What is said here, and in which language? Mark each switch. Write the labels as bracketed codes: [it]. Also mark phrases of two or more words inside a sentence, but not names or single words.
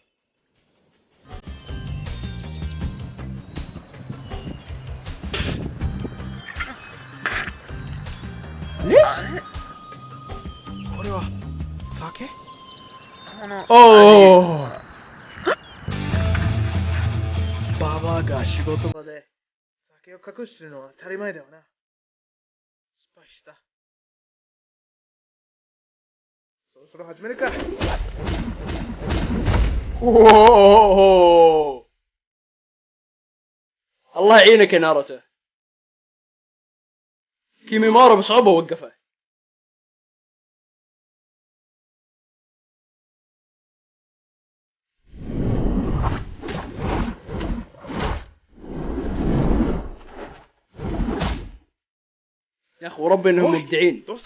[ar] ليش؟ اوه بابا [ja] が仕事場で酒を隠してるのは当たり前だよな。失敗した。そろそろ始めるか。 [ar] اوه الله يعينك يا ناروتو. كيميمارو بصعوبة وقفه. يا اخي وربي انهم مبدعين.